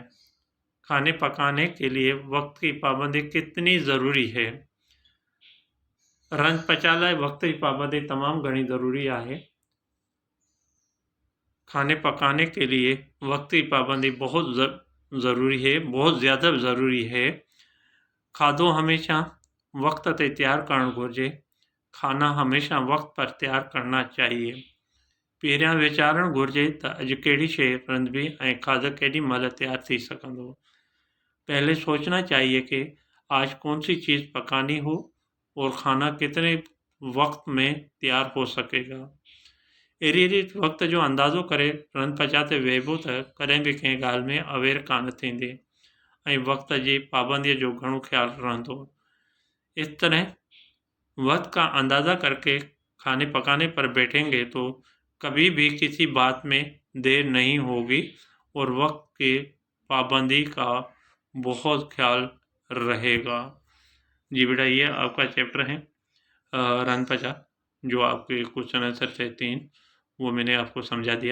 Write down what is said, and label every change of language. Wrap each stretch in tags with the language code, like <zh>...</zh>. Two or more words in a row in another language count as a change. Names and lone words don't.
<ur>کھانے پکانے کے لیے وقت کی پابندی کتنی ضروری ہے.</ur> <sd>रंध पचा लाइ</sd> <ur>وقت کی پابندی</ur> <sd>तमाम घणी ज़रूरी है।</sd> <ur>کھانے پکانے کے لیے وقت کی پابندی بہت ضروری ہے، بہت زیادہ ضروری ہے.</ur> <sd>खाधो हमेशा वक्त ते तैयार करणु घुरिजे।</sd> <ur>کھانا ہمیشہ وقت پر تیار کرنا چاہیے.</ur> <sd>पहिरियां वीचारणु घुरिजे त अॼु कहिड़ी शइ रंधिबी ऐं खाधो केॾी महिल तैयार थी सघंदो।</sd> <ur>پہلے سوچنا چاہیے کہ آج کون سی چیز پکانی ہو اور کھانا کتنے وقت میں تیار ہو سکے گا.</ur> <sd>अहिड़ी वक्त जो अंदाज़ो करे रंध पचा ते वेहिबो त कॾहिं बि कंहिं ॻाल्हि में अवेर कान थींदी ऐं वक्त जी पाबंदीअ जो घणो ख्यालु रहंदो।</sd> <ur>اس طرح وقت کا اندازہ کر کے کھانے پکانے پر بیٹھیں گے تو کبھی بھی کسی بات میں دیر نہیں ہوگی اور وقت کی پابندی کا بہت خیال رہے گا. جی بیٹا، یہ آپ کا چیپٹر ہے رندھ پچا، جو آپ کے</ur> <en>question answer</en> <ur>تھے 3، وہ میں نے آپ کو سمجھا دیا.</ur>